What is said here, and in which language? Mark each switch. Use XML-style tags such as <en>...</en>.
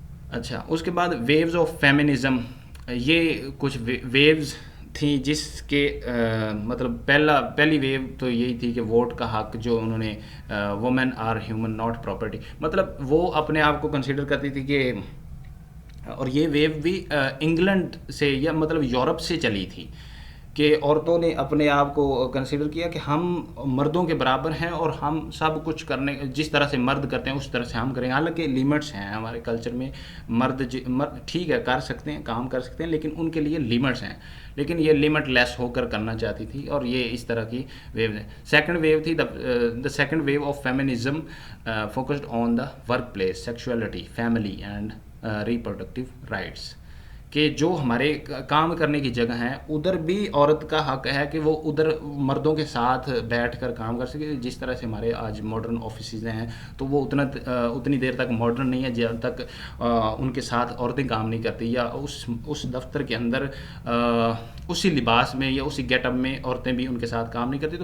<ur>اچھا، اس کے بعد ویوز آف فیمنزم. یہ کچھ ویوز تھیں جس کے مطلب پہلی ویو تو یہی تھی کہ ووٹ کا حق، جو انہوں نے</ur> <en>women are human not property,</en> <ur>مطلب وہ اپنے آپ کو کنسیڈر کرتی تھی کہ، اور یہ ویو بھی انگلینڈ سے یا مطلب یورپ سے چلی تھی کہ عورتوں نے اپنے آپ کو کنسیڈر کیا کہ ہم مردوں کے برابر ہیں، اور ہم سب کچھ کرنے، جس طرح سے مرد کرتے ہیں اس طرح سے ہم کریں گے. حالانکہ لیمٹس ہیں ہمارے کلچر میں، مرد ٹھیک ہے کر سکتے ہیں، کام کر سکتے ہیں، لیکن ان کے لیے لیمٹس ہیں. لیکن یہ لمٹ لیس ہو کر کرنا چاہتی تھی، اور یہ اس طرح کی ویو ہے. سیکنڈ ویو تھی</ur> <en>The second wave of feminism focused on the workplace, sexuality, family and reproductive rights.</en> <ur>کہ جو ہمارے کام کرنے کی جگہ ہیں ادھر بھی عورت کا حق ہے کہ وہ ادھر مردوں کے ساتھ بیٹھ کر کام کر سکے. جس طرح سے ہمارے آج ماڈرن آفیسز ہیں، تو وہ اتنی دیر تک ماڈرن نہیں ہے جب تک ان کے ساتھ عورتیں کام نہیں کرتی، یا اس دفتر کے اندر اسی لباس میں یا اسی گیٹ اپ میں عورتیں بھی ان کے ساتھ کام نہیں کرتی.</ur>